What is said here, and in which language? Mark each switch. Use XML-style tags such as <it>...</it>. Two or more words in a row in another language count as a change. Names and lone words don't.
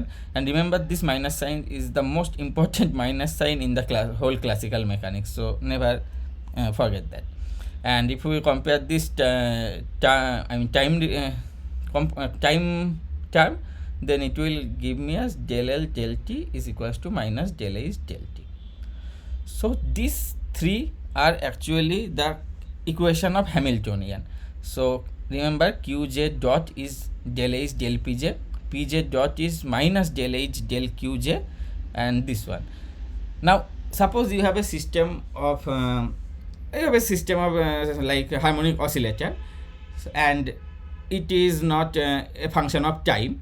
<en>And remember, this minus sign is the most important minus sign in the whole classical mechanics, so never forget that. And if we compare this time term, then it will give me as del L del T is equals to minus del H del T. So these three are actually the equation of Hamiltonian. So remember, Qj dot is del H del Pj, Pj dot is minus del H del Qj, and this one. Now suppose you have a system of like a harmonic oscillator, and it is not a function of time.</en>